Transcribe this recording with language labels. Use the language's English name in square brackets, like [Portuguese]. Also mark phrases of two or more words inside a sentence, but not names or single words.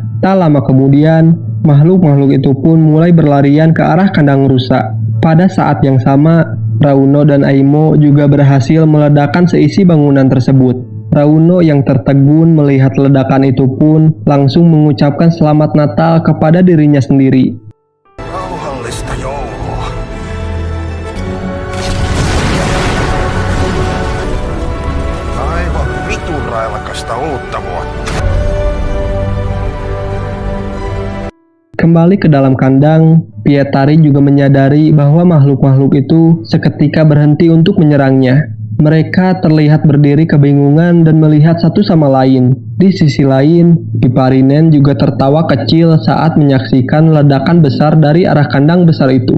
[Indonesian] Tak lama kemudian, makhluk-makhluk itu pun mulai berlarian ke arah kandang rusa. Pada saat yang sama, Rauno dan Aimo juga berhasil meledakkan seisi bangunan tersebut. Rauno yang tertegun melihat ledakan itu pun langsung mengucapkan selamat Natal kepada dirinya sendiri. [Finnish] Rauhallista joulua. Aivan vitun railakasta uutta vuotta. [Indonesian] Kembali ke dalam kandang, Pietari juga menyadari bahwa makhluk-makhluk itu seketika berhenti untuk menyerangnya. Mereka terlihat berdiri kebingungan dan melihat satu sama lain. Di sisi lain, Piparinen juga tertawa kecil saat menyaksikan ledakan besar dari arah kandang besar itu.